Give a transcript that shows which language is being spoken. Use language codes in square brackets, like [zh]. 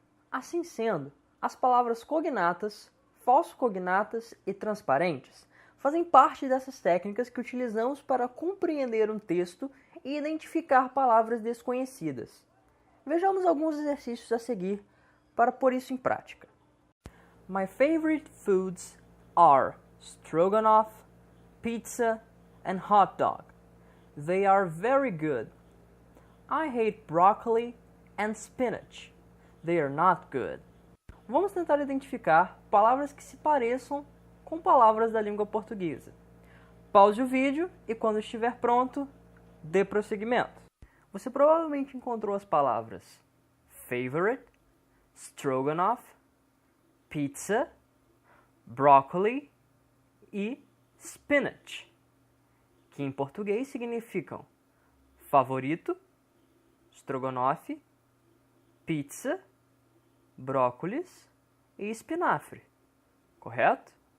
[pt] Assim sendo, as palavras cognatas, falso-cognatas e transparentes fazem parte dessas técnicas que utilizamos para compreender um texto e identificar palavras desconhecidas. Vejamos alguns exercícios a seguir para pôr isso em prática. [en] My favorite foods are stroganoff, pizza, and hot dog. They are very good. I hate broccoli and spinach. They are not good. [pt] Vamos tentar identificar palavras que se pareçam com palavras da língua portuguesa. Pause o vídeo e, quando estiver pronto, dê prosseguimento. Você provavelmente encontrou as palavras favorite, stroganoff, pizza, broccoli e spinach, que em português significam favorito, estrogonofe, pizza, brócolis e espinafre, correto?